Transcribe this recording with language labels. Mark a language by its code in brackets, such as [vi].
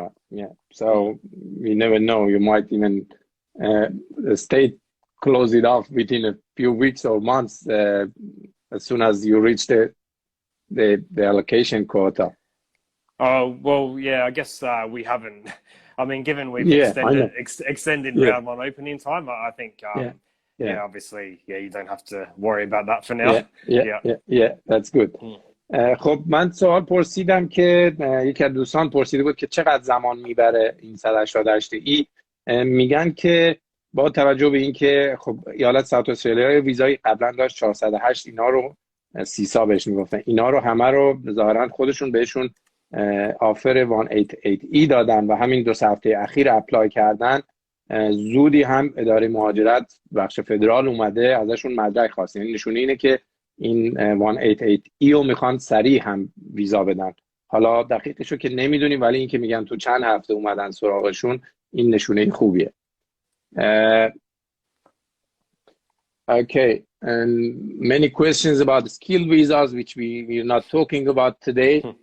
[en] Yeah, so you never know, you might even, the state close it off within a few weeks or months as soon as you reach the allocation quota. Oh, well, yeah, I guess we haven't. I mean, given we've extended round one opening time, I think, obviously, you don't have to worry about that for now. Yeah, that's good. [fa] خب من سوال پرسیدم که یکی از دوستان پرسیده بود که چقدر زمان میبره این 188E. میگن که با توجه به این که خب ایالت ساوت استرالیای ویزای قبلا داشت 408، اینا رو سیسا بهش میگفتن، اینا رو همه رو ظاهرا خودشون بهشون آفر 188E دادن و همین 2 هفته اخیر اپلای کردن. زودی هم اداره مهاجرت بخش فدرال اومده ازشون مدرک خواست، یعنی نشونه اینه که این 188E رو میخوان سریع هم ویزا بدن. حالا دقیقشو که نمیدونیم، ولی این که میگن تو چند هفته اومدن سراغشون این نشونه خوبیه. [en] Okay, and many questions about skill visas which we're not talking about today.